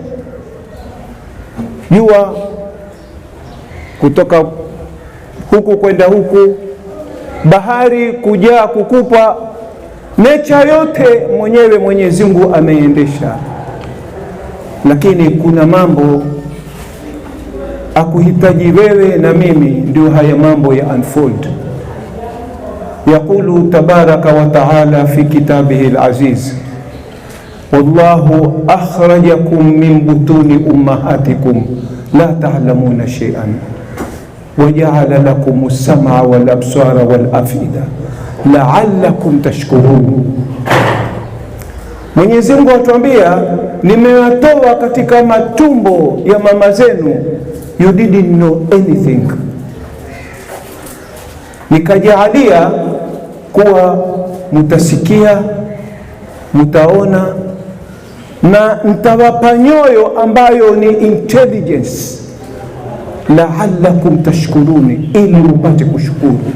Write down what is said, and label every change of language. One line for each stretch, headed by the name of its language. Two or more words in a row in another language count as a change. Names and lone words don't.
Swahili: Jua kutoka huku kwenda huku, bahari kujaa kukupa, nature yote mwenyewe Mwenyezi Mungu ameendesha. Lakini kuna mambo akuhitaji wewe na mimi, ndio haya mambo ya unfold.
Arabic: يقول تبارك وتعالى في كتابه العزيز والله أخرجكم من بطون أمهاتكم لا تعلمون شيئا وجعل لكم السمع والأبصار والأفئدة لعلكم تشكرون.
Swahili: Mwenyezi Mungu atuambia, nimewatoa katika matumbo ya mama zenu,
English: you didn't know anything,
Swahili: nikajaalia kuwa mutasikia, mutaona, na nitawapa nyoyo ambayo ni intelligence,
Arabic: لعلكم تشكرون,
Swahili: ili mpate kushukuru.